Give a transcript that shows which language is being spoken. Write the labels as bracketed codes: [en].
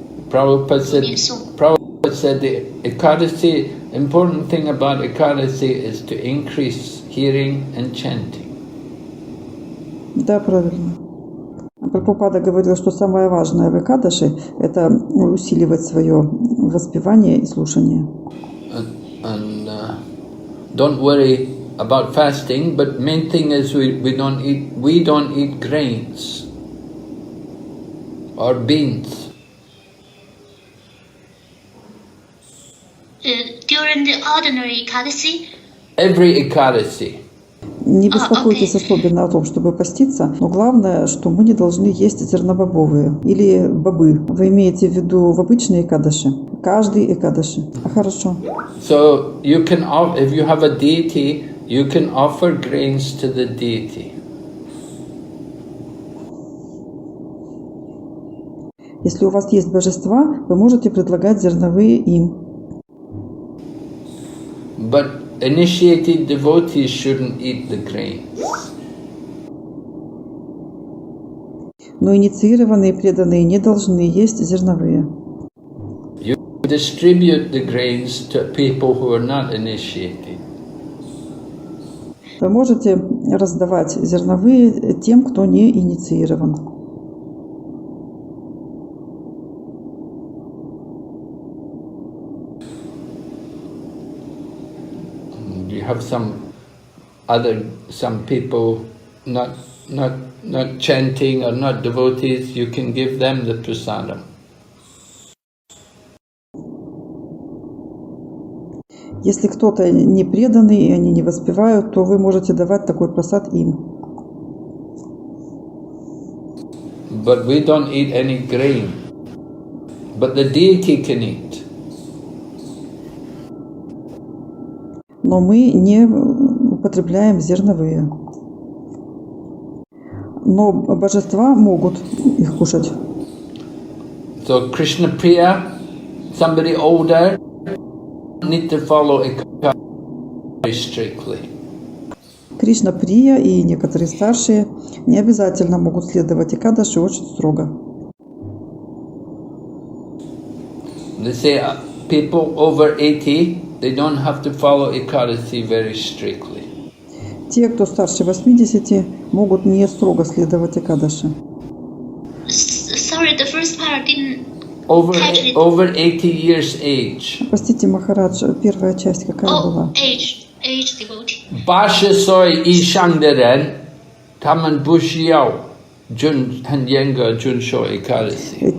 [en] Prabhupada said the Ekadasi, important thing about Ekadasi is to increase hearing and chanting. [ru] Да, правильно. Прабхупада говорил, что самое важное в Экадаши – это усиливать свое воспевание и слушание. [en] And don't worry about fasting, but main thing is we don't eat grains or beans. During the ordinary Ekadasi? Every Ekadasi. [ru] Не беспокойтесь особенно о том, чтобы поститься, но главное, что мы не должны есть зернобобовые или бобы. Вы имеете в виду в обычные Экадаши? Каждый Экадаши. Хорошо. [en] So you can, if you have a deity, you can offer grains to the deity. [ru] Если у вас есть божества, вы можете предлагать зерновые им. [en] But initiated devotees shouldn't eat the grain. [ru] Но инициированные преданные не должны есть зерновые. [en] You distribute the grains to people who are not initiated. [ru] Вы можете раздавать зерновые тем, кто не инициирован. [en] You have some people not chanting or not devotees, you can give them the prasadam. [ru] Если кто-то не преданный и они не воспевают, то вы можете давать такой прасад им. [en] But we don't eat any grain. But the deity can eat. [ru] Но мы не употребляем зерновые. Но божества могут их кушать. [en] So Krishna Priya, somebody older, need to follow Ekadasi very strictly. [ru] Кришна Прия и некоторые старшие не обязательно могут следовать Экадаши очень строго. [en] They say people over 80, they don't have to follow Ekadasi very strictly. [ru] Те, кто старше 80, могут не строго следовать Экадаши. [en] Sorry, the first part didn't Over catch it. 80 years age. [ru] Простите, Махарадж, первая часть какая была? [en] Age devotee. [zh] 80岁以上的人，他们不需要很严格遵守 Ekadasi.